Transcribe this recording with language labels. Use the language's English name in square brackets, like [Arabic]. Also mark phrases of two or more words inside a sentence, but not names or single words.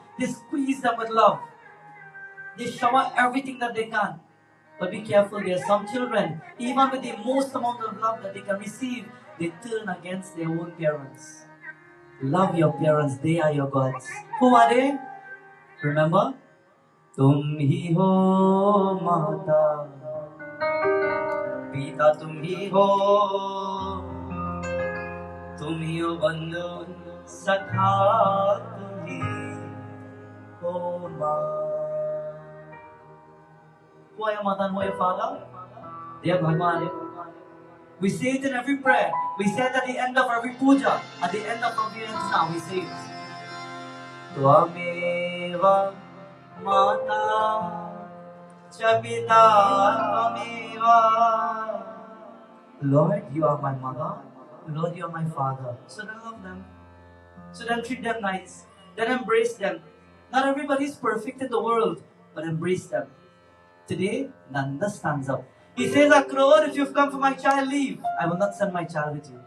[English] They squeeze them with love. They shower everything that they can. But be careful, there are some children, even with the most amount of love that they can receive, they turn against their own parents. Love your parents, they are your gods. Who are they? Remember? [Hindi] तुम ही हो माता, पिता तुम ही हो, तुम ही हो बंधु, सखा तुम ही हो मां. [English] Who are your mother and who are your father? They are Bhagwan. We say it in every prayer. We say it at the end of every puja. At the end of every yajna, we say it. [Sanskrit] त्वमेव माता च पिता त्वमेव. [English] Lord, you are my mother. Lord, you are my father. So then love them. So then treat them nice. Then embrace them. Not everybody is perfect in the world, but embrace them. Today, Nanda stands up. He says, Akrod, if you've come for my child, leave. I will not send my child with you.